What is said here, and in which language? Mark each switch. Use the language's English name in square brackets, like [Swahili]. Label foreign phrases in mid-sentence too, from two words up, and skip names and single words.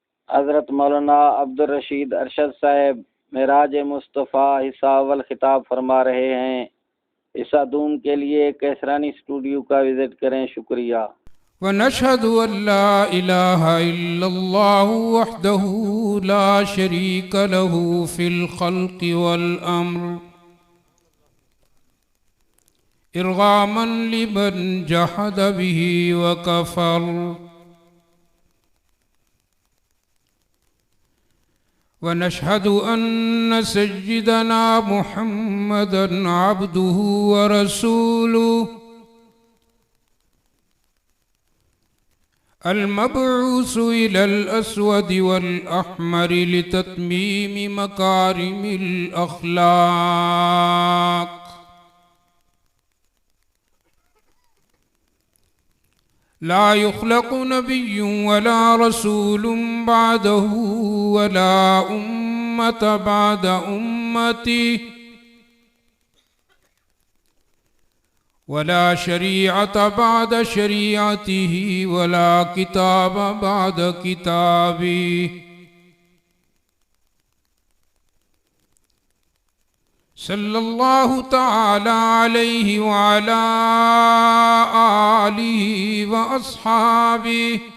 [Urdu] حضرت مولانا عبدالرشید ارشد صاحب معراج مصطفیٰ حصہ اول خطاب فرما رہے ہیں. حصہ دوم کے لیے قیصرانی اسٹوڈیو کا وزٹ کریں. शुक्रिया। [Arabic] ونشهد أن لا إله إلا الله وحده لا شريك له في الخلق والأمر إرغاما لمن جحد به وكفر ونشهد أن سيدنا محمدا عبده ورسوله المبعوث إلى الأسود والأحمر لتتميم مكارم الأخلاق لا يخلق نبي ولا رسول بعده ولا أمة بعد أمتي ولا شريعة بعد شريعته ولا كتاب بعد كتابي صلى الله تعالى عليه وعلى آله وأصحابه